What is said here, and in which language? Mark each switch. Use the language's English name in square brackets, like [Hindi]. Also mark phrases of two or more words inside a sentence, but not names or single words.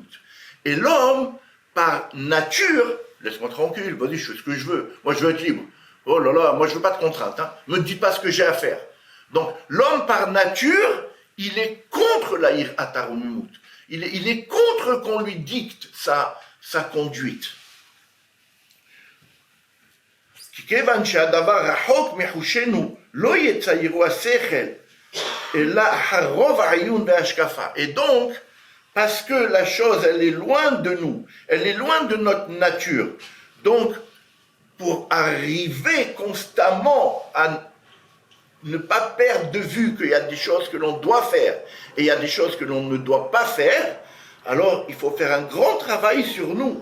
[French] Et l'homme, par nature, laisse-moi tranquille, vas-y, je fais ce que je veux, moi je veux être libre. Oh là là, moi je veux pas de contraintes, hein. Me dis pas ce que j'ai à faire. Donc l'homme par nature, il est contre la [Hebrew] יראת הרוממות. [French] Il est contre qu'on lui dicte sa conduite. [Hebrew] כי כיוון שהדבר רחוק מחושנו, לא יציירו השכל, אלא אחר רוב העיון וההשקפה. [French] Et donc, parce que la chose, elle est loin de nous, elle est loin de notre nature. Donc, pour arriver constamment à ne pas perdre de vue qu'il y a des choses que l'on doit faire et il y a des choses que l'on ne doit pas faire, alors il faut faire un grand travail sur nous.